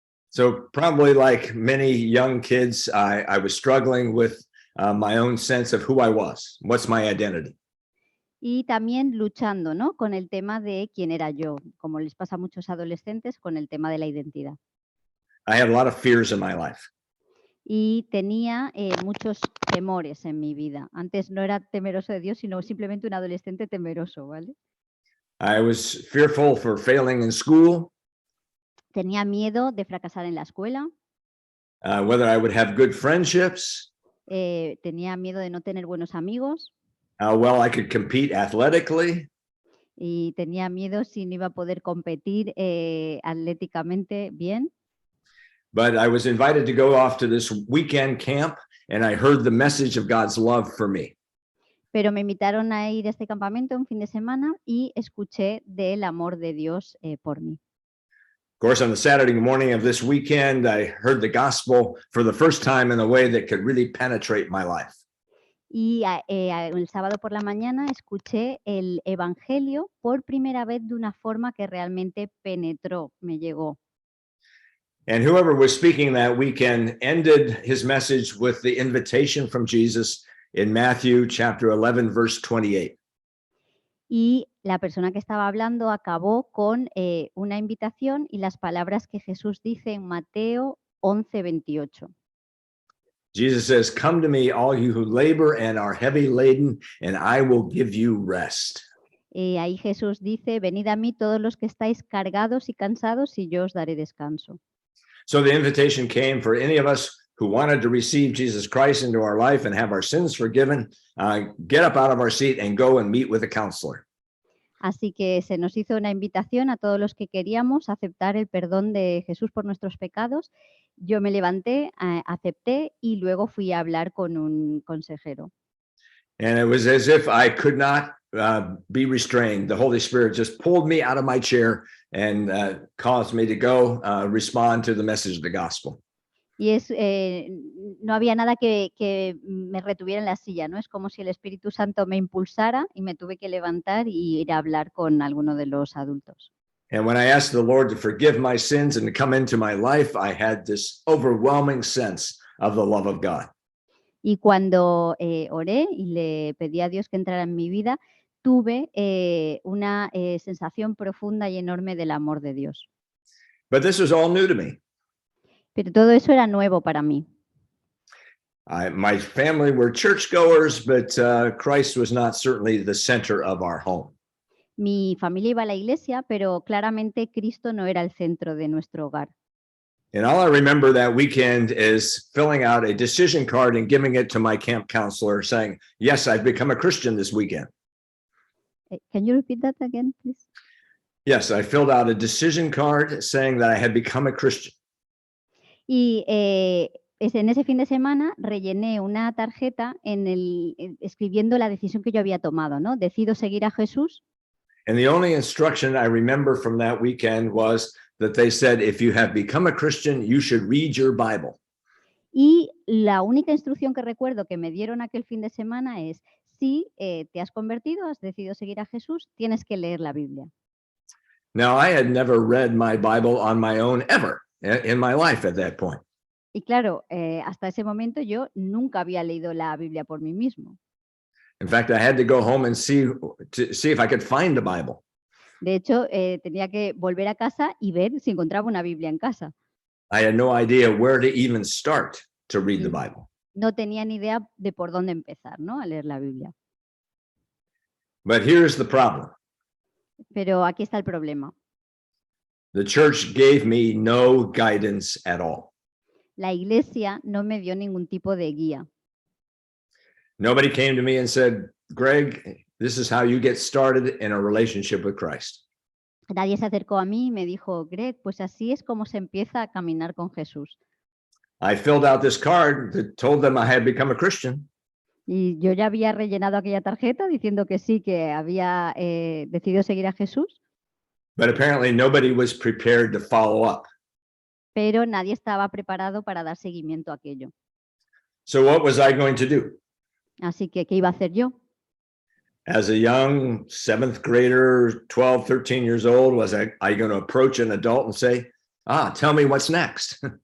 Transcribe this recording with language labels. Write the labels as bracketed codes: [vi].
[en] So probably like many young kids, I was struggling with my own sense of who I was. What's my identity? [es] Y también luchando, ¿no?, con el tema de quién era yo, como les pasa a muchos adolescentes con el tema de la identidad. [en] I had a lot of fears in my life. [es] Y tenía muchos temores en mi vida. Antes no era temeroso de Dios, sino simplemente un adolescente temeroso, ¿vale? [en] I was fearful for failing in school, [es] Tenía miedo de fracasar en la escuela, [en] whether I would have good friendships, [es] tenía miedo de no tener buenos amigos [en] how well I could compete athletically, [es] y tenía miedo si no iba a poder competir atléticamente bien. [en] but I was invited to go off to this weekend camp, and I heard the message of God's love for me. [es] Pero me invitaron a ir a este campamento un fin de semana y escuché del amor de Dios por mí. [en] Of course, on the Saturday morning of this weekend, I heard the gospel for the first time in a way that could really penetrate my life. [es] Y el sábado por la mañana escuché el Evangelio por primera vez de una forma que realmente penetró, me llegó. [en] And whoever was speaking that weekend ended his message with the invitation from Jesus in Matthew chapter 11, verse 28. [es] Y la persona que estaba hablando acabó con una invitación y las palabras que Jesús dice en Mateo 11:28. [en] Jesus says, "Come to me, all you who labor and are heavy laden, and I will give you rest." [es] Ahí Jesús dice, venid a mí todos los que estáis cargados y cansados y yo os daré descanso. [en] So the invitation came for any of us who wanted to receive Jesus Christ into our life and have our sins forgiven, get up out of our seat and go and meet with a counselor. [es] Así que se nos hizo una invitación a todos los que queríamos aceptar el perdón de Jesús por nuestros pecados. Yo me levanté, acepté y luego fui a hablar con un consejero. [en] And it was as if I could not be restrained. The Holy Spirit just pulled me out of my chair and caused me to go respond to the message of the gospel. [es] Y no había nada que me retuviera en la silla, ¿no? Es como si el Espíritu Santo me impulsara y me tuve que levantar y ir a hablar con alguno de los adultos. [en] And when I asked the Lord to forgive my sins and to come into my life, I had this overwhelming sense of the love of God. [es] Y cuando oré y le pedí a Dios que entrara en mi vida, tuve una sensación profunda y enorme del amor de Dios. [en] But this was all new to me. [es] Pero todo eso era nuevo para mí. [en] My family were churchgoers, but Christ was not certainly the center of our home. [es] Mi familia iba a la iglesia, pero claramente Cristo no era el centro de nuestro hogar. [en] And all I remember that weekend is filling out a decision card and giving it to my camp counselor saying, yes, I've become a Christian this weekend. Can you repeat that again, please? Yes, I filled out a decision card saying that I had become a Christian. [es] Y en ese fin de semana rellené una tarjeta escribiendo la decisión que yo había tomado, ¿no? Decido seguir a Jesús. [en] And the only instruction I remember from that weekend was that they said, if you have become a Christian, you should read your Bible. [es] Y la única instrucción que recuerdo que me dieron aquel fin de semana es, si te has convertido, has decidido seguir a Jesús, tienes que leer la Biblia. [en] Now, I had never read my Bible on my own ever in my life at that point. [es] Y claro, hasta ese momento yo nunca había leído la Biblia por mí mismo. [en] In fact, I had to go home and see if I could find a Bible. [es] De hecho, tenía que volver a casa y ver si encontraba una Biblia en casa. [en] I had no idea where to even start to read the Bible. [es] No tenía ni idea de por dónde empezar, ¿no? A leer la Biblia. [en] But here's the problem. [es] Pero aquí está el problema. [en] The church gave me no guidance at all. [es] La iglesia no me dio ningún tipo de guía. [en] Nobody came to me and said, Greg, this is how you get started in a relationship with Christ. [es] Nadie se acercó a mí y me dijo, Greg, pues así es como se empieza a caminar con Jesús. [en] I filled out this card that told them I had become a Christian. [es] Y yo ya había rellenado aquella tarjeta diciendo que sí, que había decidido seguir a Jesús. [en] But apparently nobody was prepared to follow up. [es] Pero nadie estaba preparado para dar seguimiento a aquello. [en] So what was I going to do? [es] Así que, ¿qué iba a hacer yo? [en] As a young 7th grader, 12, 13 years old, was I going to approach an adult and say, tell me what's next?